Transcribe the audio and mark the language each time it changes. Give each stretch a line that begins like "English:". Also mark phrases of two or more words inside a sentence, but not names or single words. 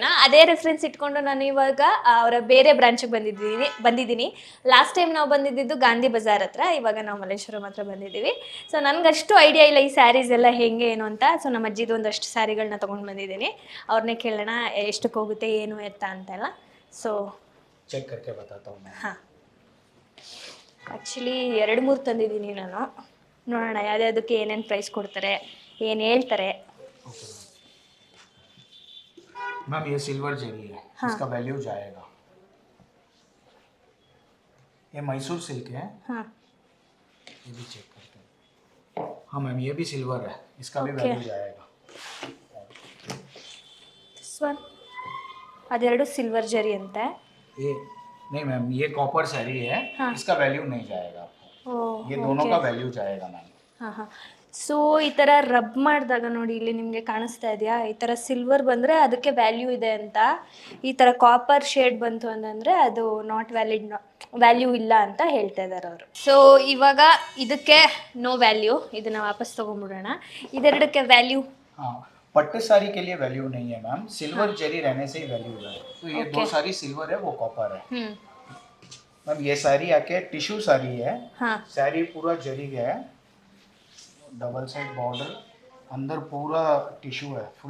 Kannada: ಅದೇ ರೆಫರೆನ್ಸ್ ಇಟ್ಕೊಂಡು ನಾನು ಇವಾಗ ಅವರ ಬೇರೆ ಬ್ರಾಂಚಿಗೆ ಬಂದಿದ್ದೀನಿ.
English: last time
Kannada: ನಾವು ಬಂದಿದ್ದು ಗಾಂಧಿ ಬಜಾರ್ ಹತ್ರ, ಇವಾಗ ನಾವು ಮಲ್ಲೇಶ್ವರಂ ಹತ್ರ ಬಂದಿದ್ದೀವಿ. ಸೊ ನನಗಷ್ಟು ಐಡಿಯಾ ಇಲ್ಲ ಈ ಸ್ಯಾರೀಸ್ ಎಲ್ಲ ಹೆಂಗೆ ಏನು ಅಂತ. ಸೊ ನಮ್ಮ ಅಜ್ಜಿದು ಒಂದಷ್ಟು ಸ್ಯಾರಿಗಳನ್ನ ತೊಗೊಂಡು ಬಂದಿದ್ದೀನಿ. ಅವ್ರನ್ನೇ ಕೇಳೋಣ ಎಷ್ಟಕ್ಕೆ ಹೋಗುತ್ತೆ ಏನು ಎತ್ತ ಅಂತೆಲ್ಲ. ಸೊ
Hindi: ಚೆಕ್ करके बताता हूं मैं.
Kannada: ಹಾಂ, ಆ್ಯಕ್ಚುಲಿ 2-3 ತಂದಿದ್ದೀನಿ ನಾನು. ನೋಡೋಣ ಯಾವುದಕ್ಕೆ ಏನೇನು ಪ್ರೈಸ್ ಕೊಡ್ತಾರೆ, ಏನು ಹೇಳ್ತಾರೆ.
Hindi: मैम ये सिल्वर जरी है. हाँ. इसका वैल्यू जाएगा. ये मैसूर सिल्क है. ಹಾಂ, ये भी चेक करते हैं. हाँ मैम ये भी सिल्वर है. इसका भी Okay. वैल्यू जाएगा.
English: this one
Kannada: ಅದೆರಡು ಸಿಲ್ವರ್ ಜರಿ ಅಂತೆ.
Hindi: ये नहीं मैम ये कॉपर साड़ी है. हाँ. इसका वैल्यू नहीं जाएगा आपको. ಓ, ये दोनों का वैल्यू जाएगा मैम. ಹಾಂ ಹಾಂ.
Kannada: ಸೊ ಈ ಥರ ರಬ್ ಮಾಡಿದಾಗ ನೋಡಿ, ಇಲ್ಲಿ ನಿಮಗೆ ಕಾಣಿಸ್ತಾ ಇದೆಯಾ, ಈ ಥರ ಸಿಲ್ವರ್ ಬಂದರೆ ಅದಕ್ಕೆ ವ್ಯಾಲ್ಯೂ ಇದೆ ಅಂತ. ಈ ಥರ
English: copper shade
Kannada: ಬಂತು ಅಂತಂದರೆ ಅದು
English: not value
Kannada: ಇಲ್ಲ ಅಂತ ಹೇಳ್ತಾ ಇದ್ದಾರೆ ಅವರು. ಸೊ ಇವಾಗ ಇದಕ್ಕೆ
English: no value,
Kannada: ಇದನ್ನು ವಾಪಸ್ ತೊಗೊಂಡ್ಬಿಡೋಣ. ಇದೆರಡಕ್ಕೆ ವ್ಯಾಲ್ಯೂ.
Hindi: हाँ पट्टे साड़ी के लिए वैल्यू नहीं है मैम. सिल्वर जरी रहने से ही वैल्यू है. तो ये Okay. दो साड़ी सिल्वर है वो कॉपर है. ಹ್ಞೂ. मैम ये साड़ी आके टिश्यू साड़ी है. ಹಾಂ, साड़ी पूरा जरी है,
English: double side border,
Hindi: अंदर पूरा टिश्यू है, फुल